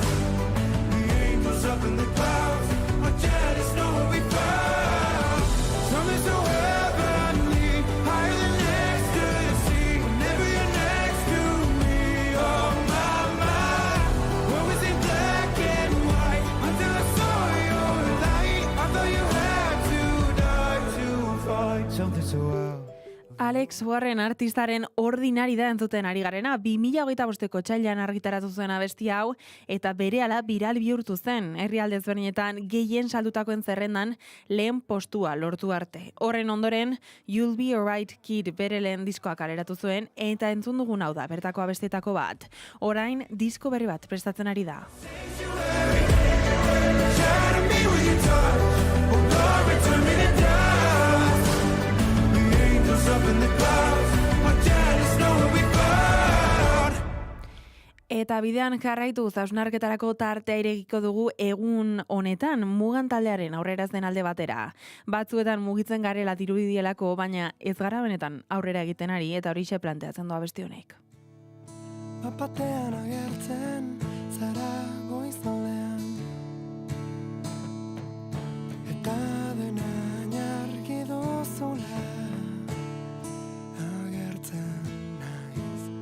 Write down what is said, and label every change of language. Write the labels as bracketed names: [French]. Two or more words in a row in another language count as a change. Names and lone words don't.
[English] The angels up in the clouds are jealous knowing we found something so heavenly, higher than ecstasy. Whenever you're next to me, oh my, what was in black and white until I saw your light? I thought you had to die to fight something so out. [Basque] Alex Warren artistaren Ordinari da entzuten ari garena, 2025ko otsailean argitaratu zuen abesti hau, eta berehala viral bihurtu zen, herrialde ezberdinetan gehien saldutakoen zerrendan lehen postua lortu arte. Horren ondoren, You'll Be Alright Kid bere lehen diskoa kaleratu zuen, eta entzun dugun hau da, bertako abestietako bat. Orain, disko berri bat prestatzen ari da. [English] Shatter me with your touch, oh Lord, return me to dust. The angels up in the clouds are jealous knowing we found. [Basque] Eta bidean jarraitu hausnarketarako tartea irekiko dugu egun honetan Mugan taldearen aurrera ez den alde batera. Batzuetan mugitzen garela dirudielako, baina ez gara benetan aurrera egiten ari, eta horixe planteatzen du abesti honek. Bapatean agertzen zara goizaldean, eta dena argi duzula agertzen naiz.